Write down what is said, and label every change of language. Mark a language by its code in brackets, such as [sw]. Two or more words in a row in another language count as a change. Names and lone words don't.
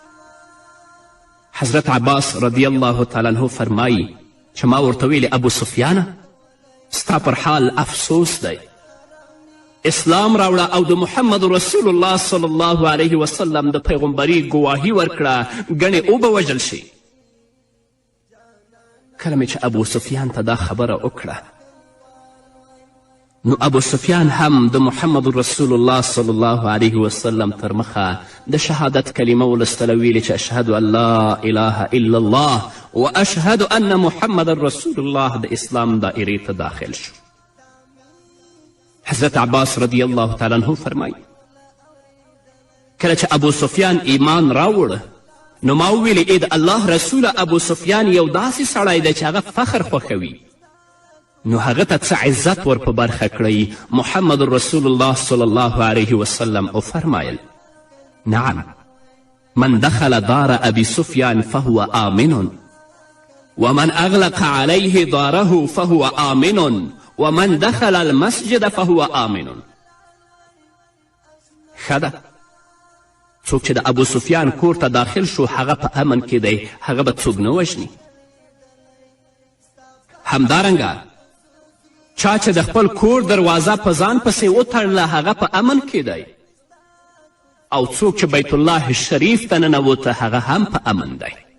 [ps] حضرت عباس [ar] رضی الله تعالی عنه [ps] فرمایي چې ما ورته ویلې ابو سفیانه ستا پر حال افسوس دی، اسلام راوړه او د محمد رسول الله [ar] صلی الله علیه وسلم [ps] د پیغمبري ګواهي ورکړه، ګڼې اوبه وژل شي. کله مې چې ابو سفیان ته دا خبره وکړه نو ابو سفیان هم د محمد رسول الله [ar] صلی الله علیه وسلم [ps] تر مخه د شهادت کلمه ولستله، ویلې چې [ar] اشهد ان لا اله الا الله و اشهد ان محمد رسول الله [ps] د اسلام دائرې ته داخل شو. حضرت عباس [ar] رضی الله تعالی عنه [ps] فرمایي کله چې ابو سفیان ایمان راوړ نو ما وویلې ای د الله رسوله ابو سفیان یو داسې سړی دی چې هغه فخر خوښوي، نو هغه ته څه عزت ور په برخه کړی. [ar] محمد رسول الله صلی الله علیه وسلم [ps] او فرمایل [ar] نعم من دخل دار ابي سفیان فهو آمن ومن اغلق عليه داره فهو آمن ومن دخل المسجد فهو آمن. [ps] ښه ده، څوک چې د ابو سفیان کور ته داخل شو هغه په امن کې دی، هغه به څوک نه وژني. همدارنګه چا چې د خپل کور دروازه په ځان پسې وتړله هغه په امن کې دی، او څوک چې بیت الله شریف ته ننوته هغه هم په امن دی.